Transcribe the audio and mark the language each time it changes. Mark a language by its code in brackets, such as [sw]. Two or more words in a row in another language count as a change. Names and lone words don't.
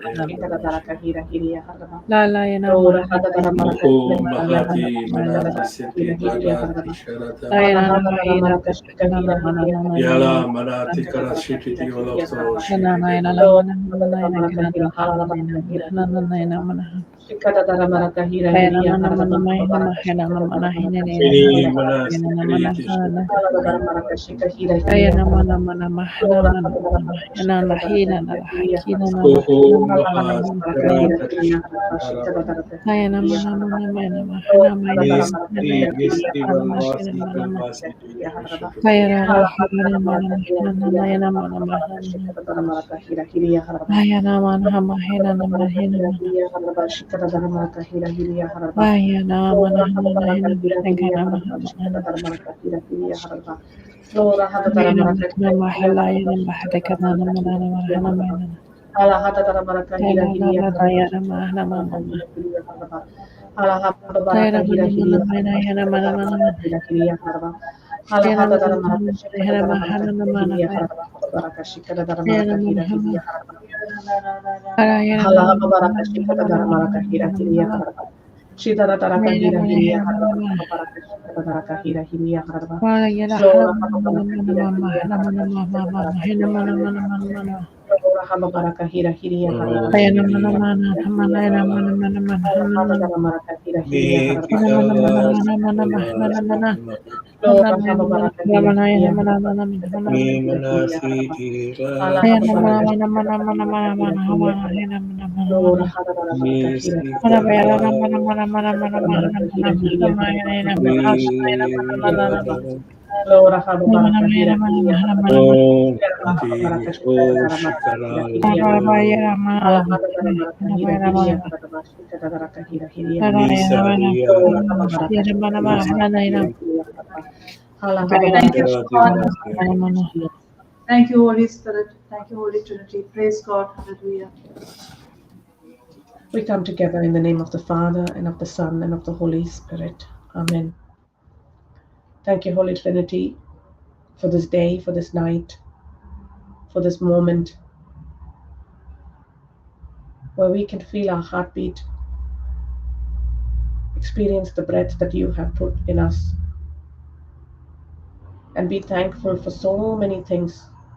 [en] Shikata daraka hira hiriya haraba. Lora hada darabaraka hira hiriya haraba. Shikata daraka hira hiriya haraba. Hala hada darabaraka shika hira hiriya haraba. Shikata daraka hira hiriya haraba. Lord, Hadamaraka Hira Halabaraka Hira Hiriya Haraba. Shikata Daramaraka Hira Hiriya Haraba Hababaraka Shikata Daramaraka Hira Hiriya Haraba. Haladaramaraka Shika Hira Hiriya Haraba. Lora Hadamaraka Shikata Daramaraka Hiriya Haraba. Halahadamaraka Hira Hiriya Haraba. Shikata Daramaraka Hiriya Haraba. Lord, Hadamaraka Hira Hiriya Haraba. Shikata Daramaraka Hiriya Haraba. Halahadamaraka Hira Hiriya Haraba. Hababaraka Shikata Daramaraka Hira Hiriya Haraba. Halabaraka hira hiriya haraba shikata dharmaraka hira hiriya haraba. Lora halabaraka hira hiriya haraba shikata dharmaraka hira hiriya haraba. Lora hada dharmaraka hira hiriya haraba shikata dharmaraka hira hiriya haraba. Hala hada dharmaraka hira hiriya haraba shikata dharmaraka hira hiriya haraba. Hala hada baraka hira hiriya haraba shikata dharmaraka hira hiriya haraba. Hala hada dharmaraka shikata dharmaraka hira hiriya haraba. Hada baraka shikata dharmaraka hira hiriya haraba. Halaha baraka shikata daramaraka hira hiriya haraba. Shidara daraka hira hiriya haraba. Haba baraka shikata daraka hira hiriya haraba. Lora haba baraka hira hiriya haraba. Shikata daraka hira hiriya haraba. Lora haba baraka hira hiriya haraba. Shikata daraka hira hiriya haraba. Halaha daramaraka hira hiriya haraba. Shikata daraka hira hiriya haraba. Lora haba baraka hira hiriya haraba. Shikata daraka hira hiriya haraba. Halaha baraka shikata daraka hira hiriya haraba. Lora hada dara maraka hira hiriya haraba. Shikata dara maraka hira hiriya haraba. Haba baraka shikata dara hiriya haraba. Lora haba baraka hira hiriya haraba. Shira haba baraka shikata dara maraka hira hiriya haraba. Hala hada dara maraka hira hiriya haraba. Shikata dara hira hiriya haraba. Lora haba baraka shikata dara maraka hira hiriya haraba. Hala haba Thank baraka you, shikata God. dara maraka hira hiriya. Thank you, Holy Spirit. Thank you, Holy Trinity. Praise God. Hallelujah. We come together in the name of the Father and of the Son and of the Holy Spirit. Amen. Thank you, Holy Trinity, for this day, for this night, for this moment where we can feel our heartbeat, experience the breath that you have put in us, and be thankful for so many things.